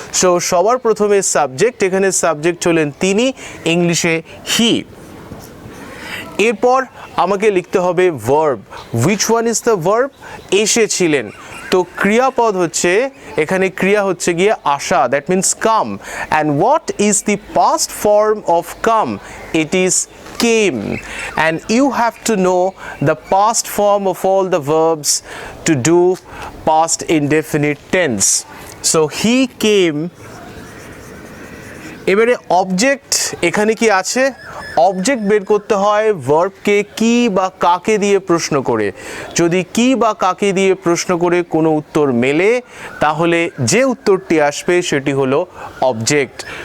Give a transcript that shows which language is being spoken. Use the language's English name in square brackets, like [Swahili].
[Bangla] So সবার প্রথমে subject, এখানে সাবজেক্ট হলেন তিনি, ইংলিশে হি। এরপর আমাকে লিখতে হবে [English] Verb. Which one is the verb? [Bangla] এসেছিলেন। তো ক্রিয়াপদ হচ্ছে, এখানে ক্রিয়া হচ্ছে গিয়ে আসা, [English] That means come. And what is the past form of come? It is came, and you have to know the past form of all the verbs to do past indefinite tense. So he came. [Bangla] এবারে object এখানে কি আছে? Object বের করতে হয় ভার্বকে কি বা কাকে দিয়ে প্রশ্ন করে। যদি কি বা কাকে দিয়ে প্রশ্ন করে কোনো উত্তর মেলে তাহলে যে উত্তরটি আসবে সেটি হলো অবজেক্ট।